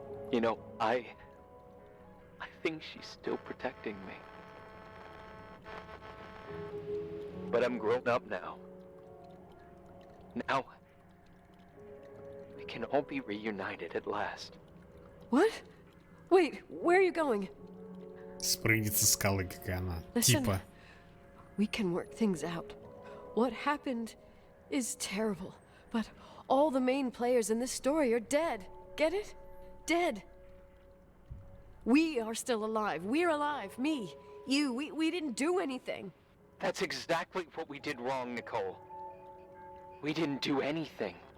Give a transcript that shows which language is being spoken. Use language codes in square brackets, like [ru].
[en] You know, I think she's still protecting me. But I'm grown up now. Now, we can all be reunited at last. What? Wait, where are you going? [ru] Спрыгнет со скалы, как и она. [en] Listen, [ru] Типа. [en] we can work things out. What happened is terrible, but all the main players in this story are dead. Get it? Dead. We are still alive. We're alive. Me, you, we didn't do anything. That's exactly what we did wrong, Nicole. We didn't do anything.